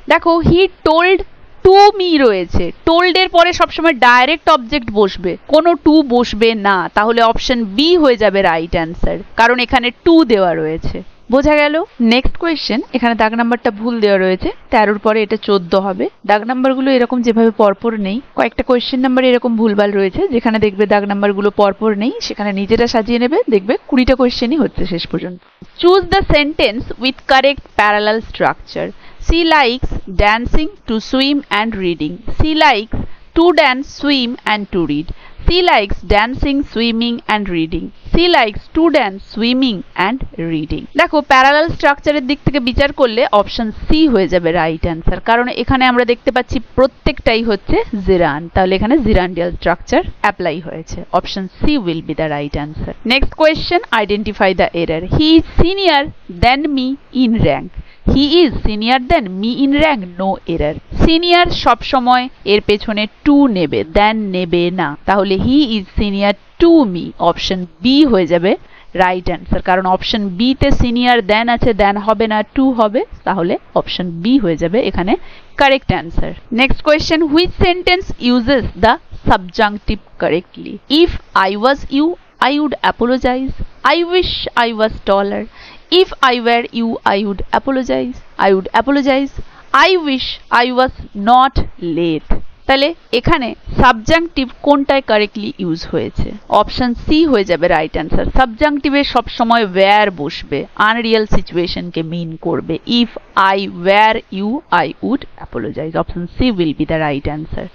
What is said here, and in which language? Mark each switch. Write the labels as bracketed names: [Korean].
[Bangla] দেখো, [English] he told to me [Bangla] রয়েছে। told এর পরে সবসময় ডাইরেক্ট অবজেক্ট বসবে, কোনো টু বসবে না। তাহলে অপশন বি হয়ে যাবে রাইট অ্যান্সার, কারণ এখানে টু দেওয়া রয়েছে। বোঝা গেল? নেক্সট কোয়েশ্চেন, এখানে দাগ নাম্বারটা ভুল দেওয়া রয়েছে, 13 পরে এটা 14 হবে। দাগ নাম্বারগুলো এরকম যেভাবে পরপর নেই, কয়েকটা কোয়েশ্চেন নাম্বার এরকম ভুলভাল রয়েছে, যেখানে দেখবে দাগ নাম্বারগুলো পরপর নেই সেখানে নিজেরা সাজিয়ে নেবে, দেখবে 20টা কোয়েশ্চেনই হচ্ছে শেষ পর্যন্ত। [English] Choose the sentence with correct parallel structure. She likes dancing, to swim and reading. She likes to dance, swim and to read. She likes dancing, swimming and reading. She likes to dance, swimming and reading. [Bangla] দেখো, parallel স্ট্রাকচারের দিক থেকে বিচার করলে option C হয়ে যাবে right answer, কারণ এখানে আমরা দেখতে পাচ্ছি প্রত্যেকটাই হচ্ছে জিরান, তাহলে এখানে জিরান্ডিয়াল স্ট্রাকচার অ্যাপ্লাই হয়েছে। [English] Option C will be the right answer. Next question, identify the error. He is senior than me in rank. He is senior than me in rank. No error. [Bangla] Senior সব সময় এর পেছনে two নেবে, দেন নেবে না, তাহলে [English] he is senior to me. [Bangla] Option B হয়ে যাবে রাইট অ্যান্সার, কারণ অপশন বি তে সিনিয়র দেন আছে, দেন হবে না, টু হবে, তাহলে অপশন বি হয়ে যাবে এখানে correct answer. [English] Next question, which sentence uses the subjunctive correctly? If I was you, I would apologize. I wish I was taller. If I were you, I would apologize. I would apologize. I wish I was not late. [Bangla] তাহলে এখানে subjunctive কোনটায় correctly use হয়েছে? Option C হয়ে যাবে right answer. সাবজাংটিভে সবসময় wire বসবে, unreal সিচুয়েশনকে মিন করবে। [English] If I were you I would apologize. Option C will be the right answer.